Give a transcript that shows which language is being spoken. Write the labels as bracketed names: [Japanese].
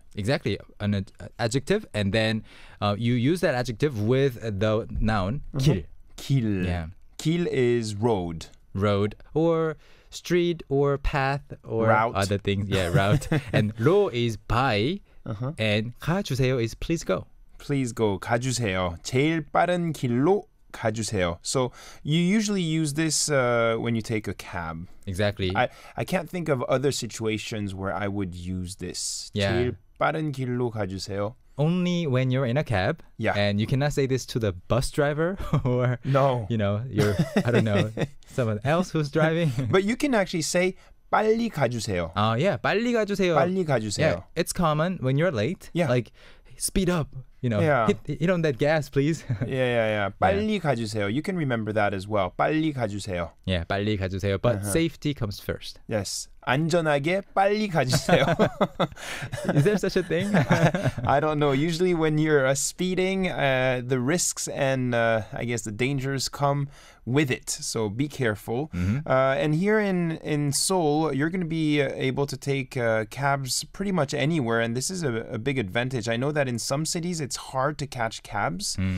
[English] Exactly, an adjective, and then you use that adjective with the noun 길. [Korean] 길. [English] Yeah. 길 is road. Road or street or path or route. Other things. Yeah, route. And 로 is by, and 가주세요 is please go. Please go. [Korean] 가주세요. 제일 빠른 길로 가주세요. [English] So you usually use this when you take a cab. Exactly. I can't think of other situations where I would use this. Yeah. [Korean] 제일 빠른 길로 가주세요. [English] Only when you're in a cab. Yeah. And you cannot say this to the bus driver or, No. you know, I don't know, someone else who's driving. But you can actually say [Korean] 빨리 가주세요. [English] Yeah, [Korean] 빨리 가주세요. 빨리 가주세요. [English] Yeah, it's common when you're late. Yeah. Like, speed up. Yeah. hit on that gas, please. Yeah. [Korean] 빨리 가주세요. [English] You can remember that as well. [Korean] 빨리 가주세요. [English] Yeah, [Korean] 빨리 가주세요. [English] But safety comes first. Yes. [Korean] 안전하게 빨리 가주세요. [English] Is there such a thing? I don't know. Usually when you're speeding, the risks and I guess the dangers come with it. So be careful. And here in Seoul, you're going to be able to take cabs pretty much anywhere. And this is a big advantage. I know that in some cities, it's hard to catch cabs.